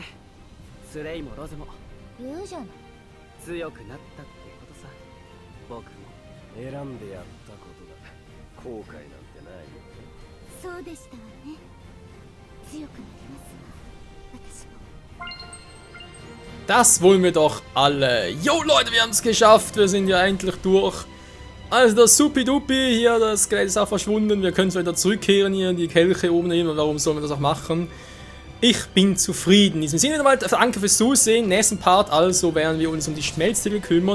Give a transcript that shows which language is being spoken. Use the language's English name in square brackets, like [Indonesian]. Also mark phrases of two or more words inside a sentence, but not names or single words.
[Japanese] スレイもロゼも言うじゃない。強くなったってことさ。僕も選んでやったことだ。後悔なんてないよ。そうでしたわね。強くなりますわ、私も。 [German] Das wollen wir doch alle. Jo Leute, wir haben es geschafft. Wir sind ja endlich durch. Also das Supi-Dupi hier, das Skelett ist auch verschwunden. Wir können es wieder zurückkehren hier in die Kelche oben hin. Warum sollen wir das auch machen? Ich bin zufrieden. In diesem Sinne nochmal danke fürs Zusehen. Nächsten Part also werden wir uns um die Schmelztiegel kümmern.